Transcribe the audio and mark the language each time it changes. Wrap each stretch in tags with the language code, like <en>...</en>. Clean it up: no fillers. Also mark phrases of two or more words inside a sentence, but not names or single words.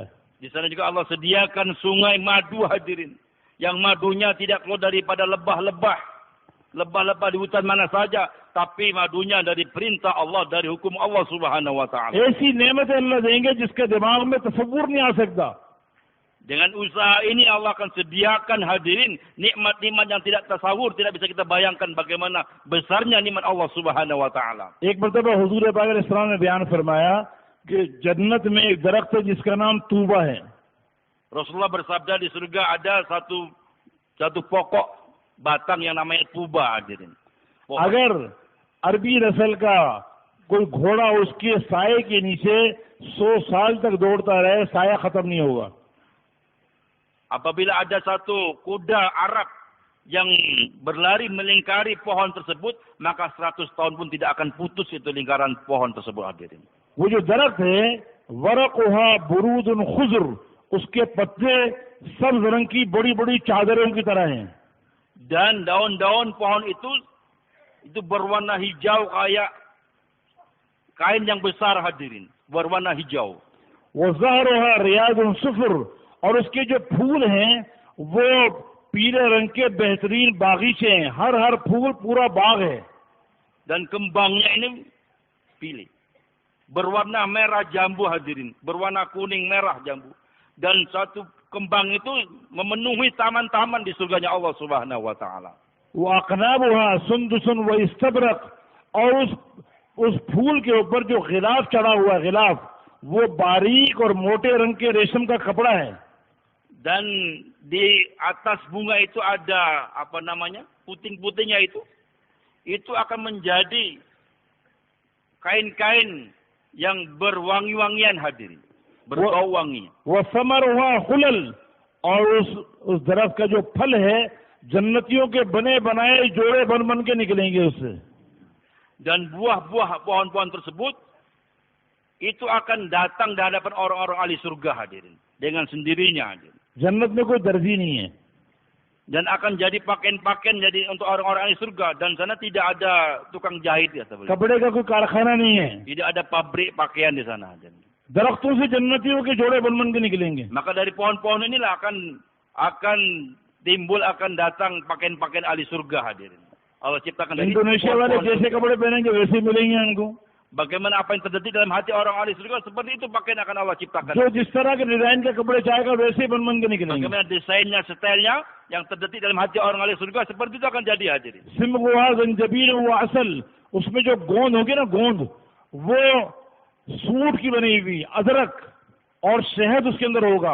<id>Di sana juga Allah sediakan sungai madu hadirin, yang madunya tidak keluar daripada lebah-lebah di hutan mana saja, tapi madunya dari perintah Allah, dari hukum Allah</id> <ar>سبحانه وتعالى.</ar> <hi>ऐसी नेमतें अल्लाह देंगे जिसके दिमाग में तसव्वुर नहीं आ सकता.</hi> <id>Dengan usaha ini Allah akan sediakan hadirin nikmat-nikmat yang tidak tasawur, tidak bisa kita bayangkan bagaimana besarnya nikmat Allah</id> <ar>سبحانه وتعالى.</ar> <hi>एक मरतबा हुजूर पाक</hi> <ar>عليه السلام</ar> <hi>ने बयान फरमाया कि जन्नत में एक दरख्त है जिसका नाम तूबा है.</hi> <id>Rasulullah bersabda di surga ada satu pokok batang yang namanya tuba hadirin.</id> <hi>अगर अरबी नस्ल का कोई घोड़ा उसके साये के नीचे 100 साल तक दौड़ता रहे, साया खत्म नहीं होगा.</hi> <id>Apabila ada satu kuda Arab yang berlari melingkari pohon tersebut, maka 100 tahun pun tidak akan putus itu lingkaran pohon tersebut, hadirin.</id> <hi>वो जो दरख्त है</hi> <ar>ورقها برود خضر,</ar> <hi>उसके पत्ते सब्ज रंग की बड़ी बड़ी चादरों की तरह हैं.</hi> <id>Dan daun-daun pohon itu berwarna hijau kayak kain yang besar, hadirin, berwarna hijau.</id> <ar>وزهرها رياض صفر,</ar> <hi>और उसके जो फूल हैं वो पीले रंग के बेहतरीन बागीचे हैं. हर फूल पूरा बाग है.</hi> <id>Dan kembangnya ini pilih. Berwarna merah jambu, hadirin. Berwarna kuning merah jambu. Dan satu kembang itu memenuhi taman-taman di surganya Allah</id> <ar>سبحانه وتعالى. وأقنابها سندسا وإستبرق,</ar> <hi>और उस फूल के ऊपर जो गिलाफ चढ़ा हुआ है, गिलाफ वो बारीक और मोटे रंग के रेशम का कपड़ा है.</hi> <id>Dan di atas bunga itu ada puting-putingnya itu akan menjadi kain-kain yang berwangi-wangian, hadirin, berbau wangi.</id> <ar>وثمرها حلل,</ar> <hi>और उस दरख्त का जो फल है जन्नतियों के बने बनाए जोड़े बन के निकलेंगे उससे.</hi> <id>Dan buah-buah pohon-pohon tersebut itu akan datang di hadapan orang-orang ahli surga, hadirin, dengan sendirinya, hadirin.</id> <hi>जन्नत में कोई दर्जी नहीं है.</hi> <id>Dan akan jadi pakaian-pakaian jadi untuk orang-orang ahli surga, dan sana tidak ada tukang jahit, ya sahabat.</id> <hi>कपड़े का कोई कारखाना नहीं है.</hi> <id>Tidak ada pabrik pakaian di sana.</id> <hi>दरख्तों से जन्नतियों के जोड़े बन के निकलेंगे.</hi> <id>Maka dari pohon-pohon inilah akan timbul, akan datang pakaian-pakaian ahli surga, hadirin. Allah ciptakan dari</id> <hi>इंडोनेशिया वाले जैसे कपड़े पहनेंगे वैसे मिलेंगे उनको.</hi> <id>Bagaimana apa yang terdetik dalam hati orang ahli surga, seperti itu pakaian akan Allah ciptakan.</id> <hi>जो जिस तरह के डिजाइन के कपड़े चाहेगा वैसे बन के निकलेंगे.</hi> <id>Bagaimana desainnya, stylenya yang terdetik dalam hati orang ahli surga, seperti itu akan jadi, hadirin.</id> <ar>صمغها زنجبيل وعسل,</ar> <hi>उसमें जो गोंद होगी ना, गोंद वो सूट की बनी हुई, अदरक और शहद उसके अंदर होगा.</hi>